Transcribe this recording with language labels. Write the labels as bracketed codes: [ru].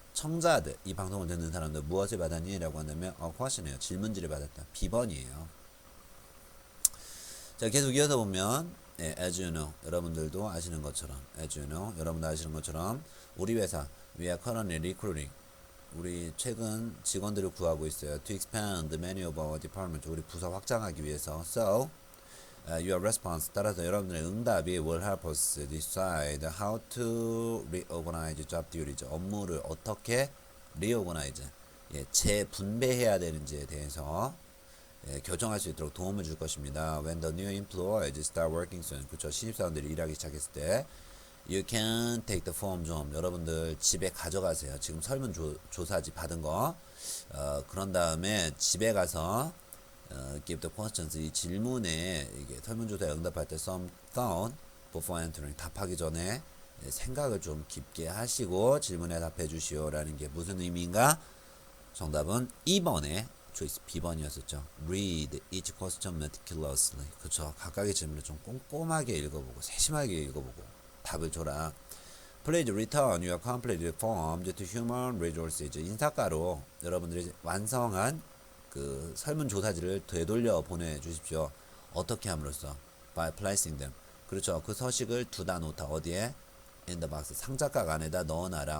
[ko] 청자들, 이 방송을 듣는 사람들 무엇을 받았니? 라고 한다면 question이에요. 질문지를 받았다. 비번이에요. 자, 계속 이어서 보면 [en] as you know, [ko] 여러분들도 아시는 것처럼 as you know, 여러분도 아시는 것처럼 우리 회사 [en] we are currently recruiting, [ko] 우리 최근 직원들을 구하고 있어요. [en] To expand the menu of our department, [ko] 우리 부서 확장하기 위해서. [en] So your response, [ko] 따라서 여러분들의 응답이 [en] will help us decide how to reorganize job duties, [ko] 업무를 어떻게 reorganize, 재분배해야 되는지에 대해서 결정할 수 있도록 도움을 줄 것입니다. [en] When the new employees start working soon, [ko] 그렇죠. 신입사원들이 일하기 시작했을 때 [en] you can take the form [ko] 좀 여러분들 집에 가져가세요. 지금 설문조사지 받은 거 그런 다음에 집에 가서 [en] give the questions, [ko] 이 질문에 이게 설문조사에 응답할 때 [en] some thought before answering, [ko] 답하기 전에 생각을 좀 깊게 하시고 질문에 답해 주시오 라는 게 무슨 의미인가? 정답은 2번에 choice B번이었었죠. [en] Read each question meticulously. [ko] 그쵸. 각각의 질문을 좀 꼼꼼하게 읽어보고 세심하게 읽어보고 답을 줘라. [en] Please return your completed forms to Human Resources. [ko] 인사과로 여러분들이 완성한 그 설문조사지를 되돌려 보내주십시오. 어떻게 함으로써? [en] By placing them. [ko] 그렇죠. 그 서식을 두다 놓다. 어디에? [en] In the box. [ko] 상자각 안에다 넣어놔라.